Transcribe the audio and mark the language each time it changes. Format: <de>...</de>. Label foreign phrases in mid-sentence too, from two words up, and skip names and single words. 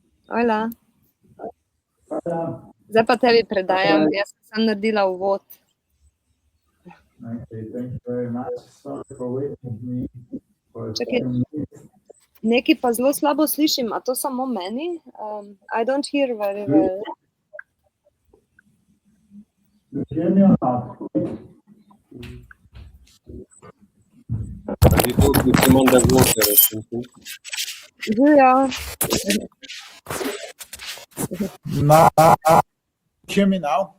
<sl>Hvala. Zdaj pa tebi predajam, jaz sem naredila uvod.</sl> <en>Okay, thank you very much. Sorry for waiting me for a</en> <sl>Čakaj.</sl> <en>few minutes.</en> <sl>Nekaj pa zelo slabo slišim, a to samo meni?</sl> <en>I don't hear very well. You hear me or not? You talk with him underwater or something.</en> <sl>Ja.</sl> <en>No. Hear me now?</en>